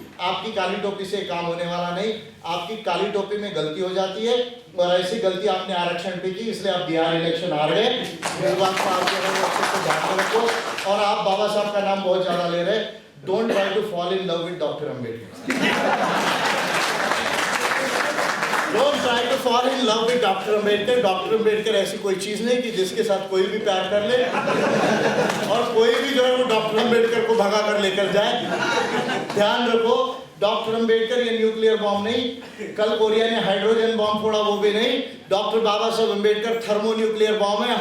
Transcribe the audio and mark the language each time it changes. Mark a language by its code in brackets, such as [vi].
[hi] आपकी काली टोपी से काम होने वाला नहीं, आपकी काली टोपी में गलती हो जाती है, और ऐसी गलती आपने आरक्षण पे की, इसलिए आप बिहार इलेक्शन हार गए। इस बात को आप जो है वो अच्छे से ध्यान में रखो। और आप बाबा साहब का नाम बहुत ज्यादा ले रहे, [en] Don't try to fall in love with doctor Ambedkar. Don't try to fall in love with doctor Ambedkar. [hi] Doctor Ambedkar ऐसी कोई चीज नहीं कि जिसके साथ कोई भी प्यार कर ले और कोई भी जो है वो डॉक्टर अम्बेडकर को भगा कर लेकर जाए। ध्यान रखो, डॉक्टर अम्बेडकर ये न्यूक्लियर बॉम्ब नहीं, कल कोरिया ने हाइड्रोजन बॉम्ब फोड़ा वो भी नहीं, डॉक्टर बाबा Saheb Ambedkar thermo nuclear bomb है।